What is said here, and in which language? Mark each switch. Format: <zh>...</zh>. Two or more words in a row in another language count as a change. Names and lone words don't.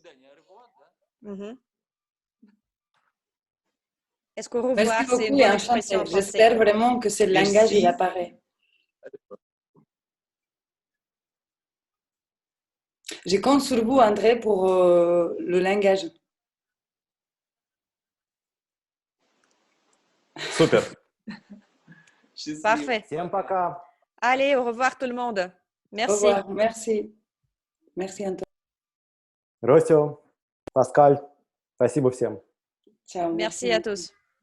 <fr>Est-ce qu'au revoir, Merci c'est une beaucoup et bonne expression en enchantée. français? J'espère vraiment que ce langage, il Merci. apparaît. Je compte sur vous, André, pour le langage.</fr> <ru>Супер.</ru> <fr>Parfait.</fr> <ru>Всем пока.</ru> <fr>Allez, au revoir tout le monde. Au Merci. revoir. Merci. Merci, Antoine.</fr> <ru>Ростио, Паскаль, спасибо всем.</ru> <fr>Ciao. Merci à tous.</fr>